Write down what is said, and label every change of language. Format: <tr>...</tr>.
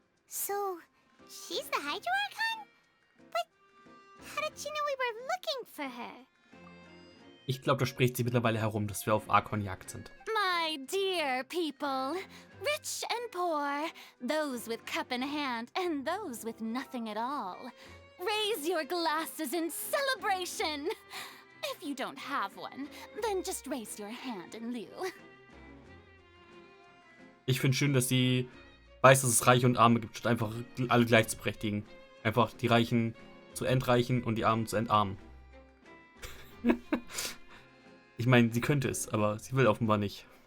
<en>So, she's the Hydro Archon? But how did she know we were looking for her?</en> <de>Ich glaube, da spricht sie mittlerweile herum, dass wir auf Archon-Jagd sind.</de> <en>My dear people, rich and poor, those with cup in hand and those with nothing at all, raise your glasses in celebration. If you don't have one, then just raise your hand in lieu.</en> <de>Ich finde schön, dass sie weiß, dass es Reiche und Arme gibt, statt einfach alle gleich zu berechtigen. Einfach die Reichen zu entreichen und die Armen zu entarmen. Ich meine, sie könnte es, aber sie will offenbar nicht.</de>